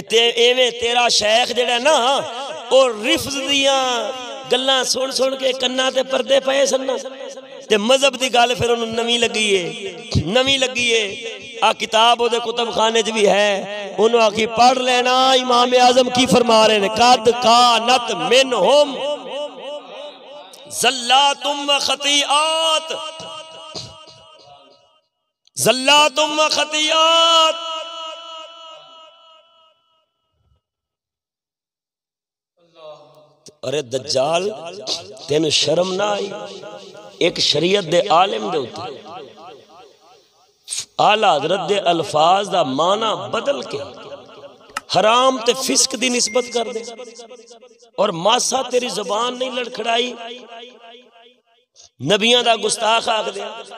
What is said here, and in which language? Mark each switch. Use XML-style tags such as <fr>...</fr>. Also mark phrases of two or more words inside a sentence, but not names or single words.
<pa>ایویں تیرا شیخ جیہڑا نا او رفض دیاں گلاں سن سن کے کناں تے پردے پئے سن، تے مذہب کی گل فیر اونہاں نے نوی لگی اے آ کتاب اوہدے کتب خانے چ وی اے اونہاں نے آکھی پڑھ لینا امام اعظم کی فرما رہے نے</pa> <ar>قد كانت منهم زلات و خطيئات زلات و خطيئات.</ar> <pa>اوئے دجال تینوں شرم نا آئی اک شریعت دے عالم دے اتے اعلیٰ حضرت دے الفاظ دا معنی بدل کے حرام تے فسق دی نسبت کر دے اور ماسا تیری زبان نہیں لڑکھڑائی نبیاں دا گستاخ آکھ دے.</pa>